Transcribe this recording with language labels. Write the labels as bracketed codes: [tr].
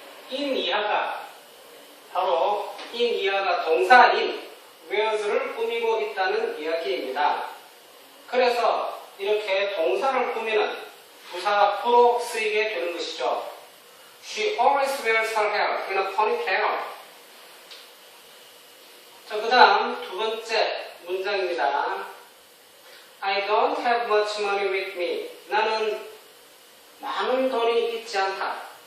[ko] in 이하가 동사인 wears를 꾸미고 있다는 이야기입니다. 그래서 이렇게 동사를 꾸미는 부사구로 쓰이게 되는 것이죠. [en] She always wears her hair in a ponytail. [ko] 자, 그 다음 두 번째 문장입니다. [en] I don't have much money with me. [ko] 나는 많은 돈이 있지 않다.